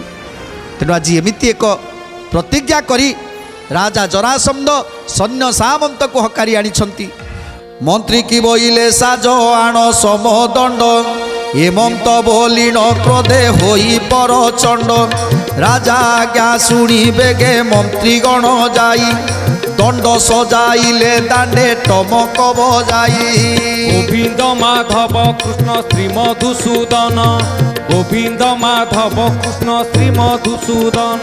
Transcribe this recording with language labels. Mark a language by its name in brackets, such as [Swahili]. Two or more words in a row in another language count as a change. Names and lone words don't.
[Odia] ତେଣୁ ଆଜି ଏମିତି ଏକ ପ୍ରତିଜ୍ଞା କରି ରାଜା ଜରାସନ୍ଧ ସୈନ୍ୟ ସାମନ୍ତକୁ ହକାରି ଆଣିଛନ୍ତି। ମନ୍ତ୍ରୀ କି ବୋଇଲେ ସାଜ ଆଣ ସମଦଣ୍ଡ, ଏମନ୍ତ ବୋଲିଣ କ୍ରୋଧେ ହୋଇ ପରଚଣ୍ଡ। ରାଜା ଆଜ୍ଞା ଶୁଣିବେ ଗେ ମନ୍ତ୍ରୀଗଣ ଯାଇ ଦଣ୍ଡ ସଜାଇଲେ ଦାଣ୍ଡେ ଟମକ ବଜାଇ গোবিন্দ মাধব কৃষ্ণ শ্রী মধুসূদন গোবিন্দ মাধব কৃষ্ণ শ্রী মধুসূদন